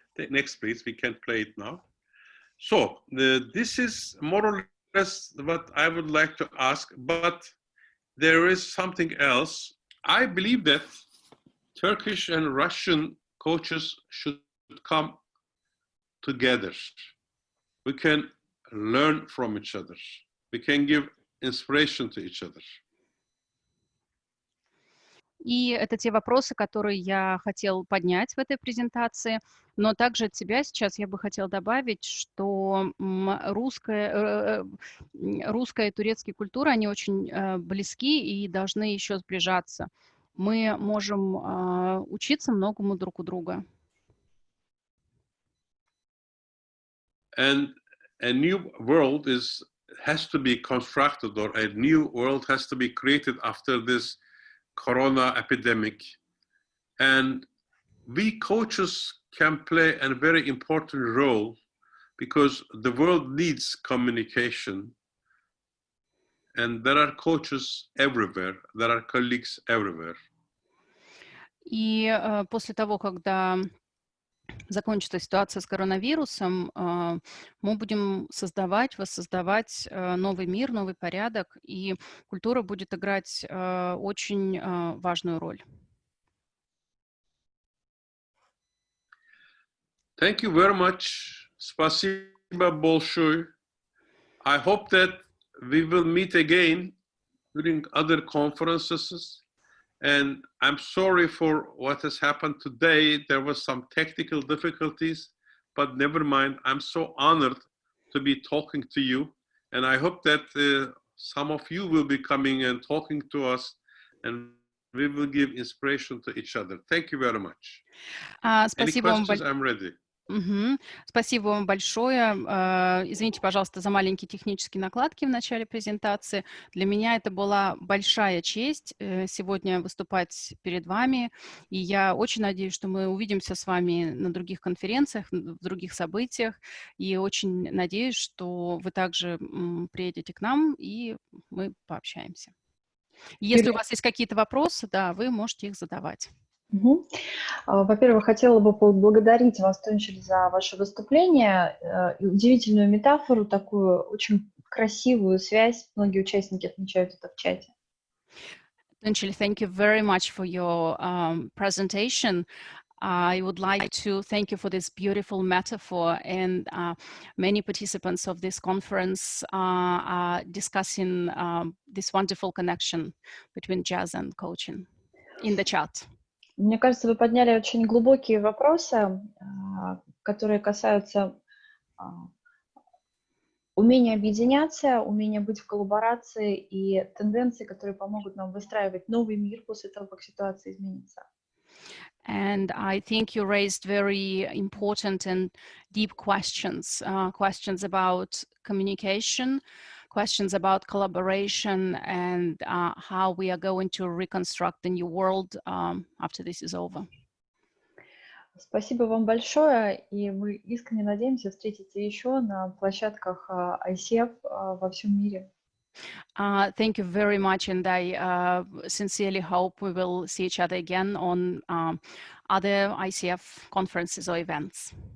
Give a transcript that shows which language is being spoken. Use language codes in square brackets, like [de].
[en] Next, please. We can play it now. So this is more or less what I would like to ask, but there is something else. I believe that Turkish and Russian coaches should come together. We can learn from each other. We can give inspiration to each other. [ru] И это те вопросы, которые я хотел поднять в этой презентации, но также от тебя сейчас я бы хотела добавить, что русская и турецкая культура, они очень близки и должны еще сближаться. Мы можем учиться многому друг у друга. [en] And a new world has to be constructed, or a new world has to be created after this Corona epidemic, and we coaches can play a very important role because the world needs communication, and there are coaches everywhere, there are colleagues everywhere. [ru] И после того, когда закончится ситуация с коронавирусом, мы будем воссоздавать новый мир, новый порядок, и культура будет играть очень важную роль. [en] Thank you very much. [ru] Спасибо большое. [en] I hope that we will meet again during other conferences. And I'm sorry for what has happened today. There was some technical difficulties, but never mind. I'm so honored to be talking to you. And I hope that some of you will be coming and talking to us, and we will give inspiration to each other. Thank you very much. Any questions? I'm ready. [ru] Мгм. Спасибо вам большое. Извините, пожалуйста, за маленькие технические накладки в начале презентации. Для меня это была большая честь сегодня выступать перед вами. И я очень надеюсь, что мы увидимся с вами на других конференциях, в других событиях. И очень надеюсь, что вы также приедете к нам, и мы пообщаемся. Если у вас есть какие-то вопросы, да, вы можете их задавать. Мгм. Во-первых, хотела бы поблагодарить вас, Тунчель, за ваше выступление и удивительную метафору, такую очень красивую связь. Многие участники отмечают это в чате. [en] Tuncel, thank you very much for your presentation. I would like to thank you for this beautiful metaphor, and many participants of this conference are discussing this wonderful connection between jazz and coaching in the chat. [ru] Мне кажется, вы подняли очень глубокие вопросы, которые касаются умения объединяться, умения быть в коллаборации и тенденции, которые помогут нам выстраивать новый мир после того, как ситуация изменится. [en] And I think you raised very important and deep questions, questions about communication, questions about collaboration, and how we are going to reconstruct the new world after this is over. [ru] Спасибо вам большое, и мы искренне надеемся встретиться еще на площадках ICF во всем мире. [en] Thank you very much, and I sincerely hope we will see each other again on other ICF conferences or events.